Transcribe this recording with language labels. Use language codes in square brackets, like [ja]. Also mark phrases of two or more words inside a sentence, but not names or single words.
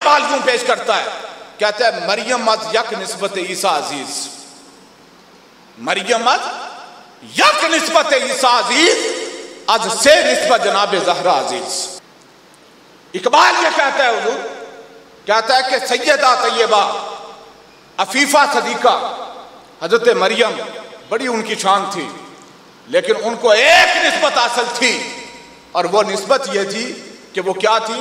[ur] اقبال یوں پیش کرتا ہے، کہتا ہے [fa] مریم از یک نسبت عیسیٰ عزیز، مریم از یک نسبت عیسیٰ عزیز، از سے نسبت جناب زہرا عزیز۔ [ur] اقبال یہ کہتا ہے حضور، کہتا ہے کہ سیدہ طیبہ عفیفہ صدیقہ حضرت مریم بڑی ان کی شان تھی، لیکن ان کو ایک نسبت حاصل تھی، اور وہ نسبت یہ تھی کہ وہ کیا تھی؟